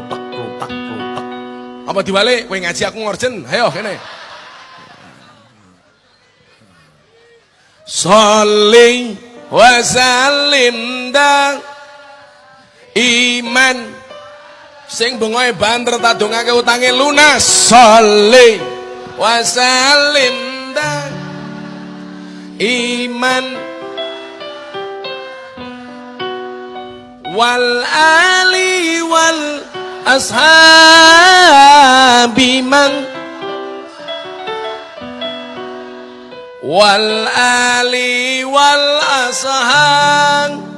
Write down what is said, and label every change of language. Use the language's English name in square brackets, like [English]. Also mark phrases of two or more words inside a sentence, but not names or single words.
[Javanese] Apa dibalik? Kowe ngaji aku ngorjen. Ayo kene. [Arabic] صل وسلم دائما [Javanese] sing bengoe banter tak dongake utange lunas. [Arabic] صل وسلم دائما والآل والأصحاب من والآل والأصحاب